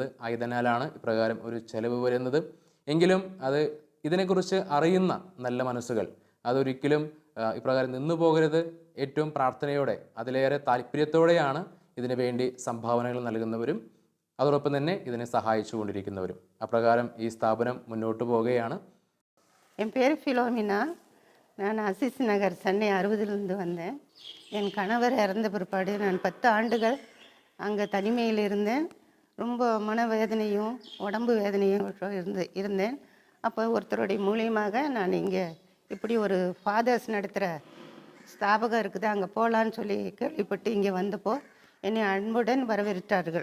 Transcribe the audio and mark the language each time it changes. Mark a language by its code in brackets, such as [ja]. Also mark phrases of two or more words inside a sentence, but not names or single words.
[ml] ആയതിനാലാണ് ഇപ്രകാരം ഒരു ചെലവ് വരുന്നത്. എങ്കിലും അത് ഇതിനെക്കുറിച്ച് അറിയുന്ന നല്ല മനസ്സുകൾ അതൊരിക്കലും ഇപ്രകാരം നിന്നു പോകരുത്. ഏറ്റവും പ്രാർത്ഥനയോടെ അതിലേറെ താല്പര്യത്തോടെയാണ് ഇതിനു വേണ്ടി സംഭാവനകൾ നൽകുന്നവരും അതോടൊപ്പം തന്നെ ഇതിനെ സഹായിച്ചു കൊണ്ടിരിക്കുന്നവരും. അപ്രകാരം ഈ സ്ഥാപനം മുന്നോട്ട് പോവുകയാണ്. [ta] என் பேர் ஃபிலோமினா. நான் அசிஸ் நகர் சென்னை 60லேருந்து வந்தேன். என் கணவர் இறந்த பிற்பாடு நான் 10 ஆண்டுகள் அங்கே தனிமையில் இருந்தேன். ரொம்ப மனவேதனையும் உடம்பு வேதனையும் இருந்தேன். அப்போ ஒருத்தருடைய மூலியமாக நான் இங்கே இப்படி ஒரு ஃபாதர்ஸ் நடத்துகிற ஸ்தாபகம் இருக்குது, அங்கே போகலான்னு சொல்லி கேள்விப்பட்டு இங்கே வந்தப்போ என்னை அன்புடன் வரவேற்றார்கள்.